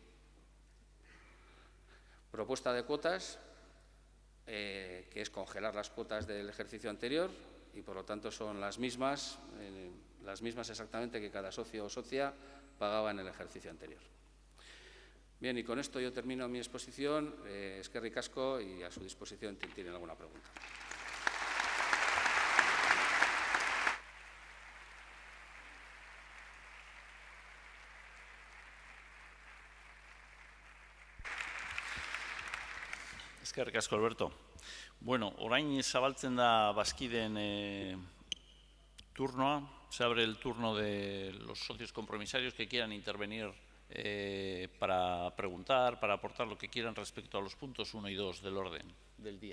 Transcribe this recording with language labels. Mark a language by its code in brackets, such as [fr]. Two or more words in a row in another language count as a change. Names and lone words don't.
[es] Propuesta de cuotas, que es congelar las cuotas del ejercicio anterior y, por lo tanto, son las mismas exactamente que cada socio o socia pagaba en el ejercicio anterior. Bien, y con esto yo termino mi exposición. [eu] Eskerrik asko [es] y a su disposición si tienen alguna pregunta. [eu] Eskerrik asko, Alberto. Bueno, orain zabaltzen da bazkideen turnoa. [es] Se abre el turno de los socios compromisarios que quieran intervenir para preguntar, para aportar lo que quieran respecto a los puntos 1 y 2 del orden del día.